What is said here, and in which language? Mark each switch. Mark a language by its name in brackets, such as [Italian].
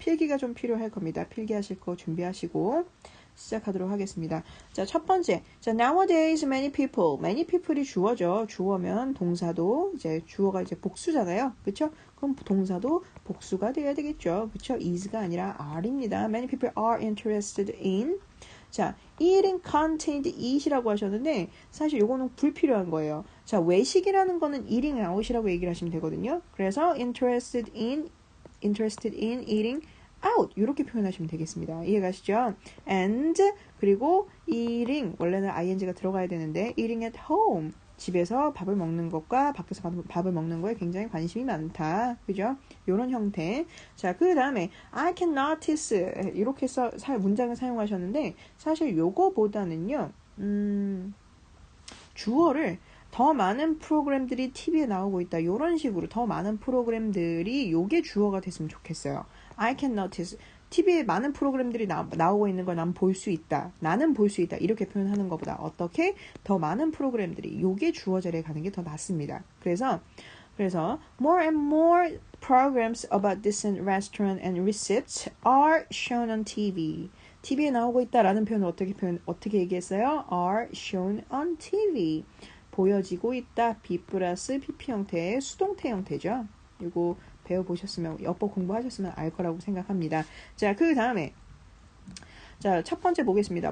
[Korean] 필기가 좀 필요할 겁니다. 필기하실 거 준비하시고 시작하도록 하겠습니다. 자, 첫 번째. 자, [English] nowadays many people [Korean] 이 주어죠. 주어면 동사도 이제 주어가 이제 복수잖아요. 그렇죠? 그럼 동사도 복수가 돼야 되겠죠. 그렇죠? is가 아니라 are입니다. [English] Many people are interested in. [Korean] 자, [English] eating contained eat [Korean] 이라고 하셨는데 사실 요거는 불필요한 거예요. 자, 외식이라는 거는 eating out이라고 얘기를 하시면 되거든요. 그래서 [English] interested in eating out [Korean] 이렇게 표현하시면 되겠습니다. 이해가시죠? and 그리고 eating 원래는 ing가 들어가야 되는데 [English] eating at home [Korean] 집에서 밥을 먹는 것과 밖에서 밥을 먹는 거에 굉장히 관심이 많다. 그죠? 이런 형태. 자, 그 다음에 [English] I can notice [Korean] 이렇게 문장을 사용하셨는데 사실 요거보다는요. 주어를 더 많은 프로그램들이 TV에 나오고 있다. 이런 식으로 더 많은 프로그램들이 요게 주어가 됐으면 좋겠어요. [English] I can notice. [Korean] TV에 많은 프로그램들이 나오고 있는 걸 난 볼 수 있다. 나는 볼 수 있다. 이렇게 표현하는 것보다 어떻게 더 많은 프로그램들이 요게 주어 자리에 가는 게 더 낫습니다. 그래서 [English] more and more programs about decent restaurant and recipes are shown on TV. [Korean] TV에 나오고 있다라는 표현을 어떻게 얘기했어요? [English] are shown on TV. [Korean] 보여지고 있다. be 플러스 pp 형태의 수동태 형태죠. 이거 배워보셨으면 어법 공부하셨으면 알 거라고 생각합니다. 자, 그 다음에 자, 첫 번째 보겠습니다.